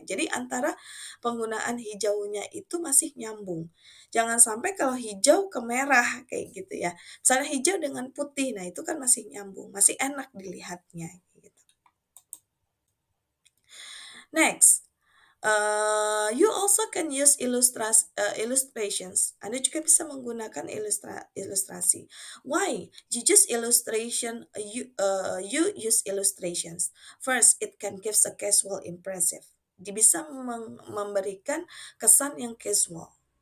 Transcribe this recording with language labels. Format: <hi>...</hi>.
<id>Jadi antara penggunaan hijaunya itu masih nyambung. Jangan sampai kalau hijau ke merah kayak gitu ya. Misalnya hijau dengan putih, nah itu kan masih nyambung, masih enak dilihatnya gitu. Next,</id> <en>You also can use illustrations.</en> <id>Anda juga bisa menggunakan ilustrasi.</id> <en>Why? You use illustration. You use illustrations. First, it can give a casual impressive.</en> <id>Dia bisa memberikan kesan yang casual.</id>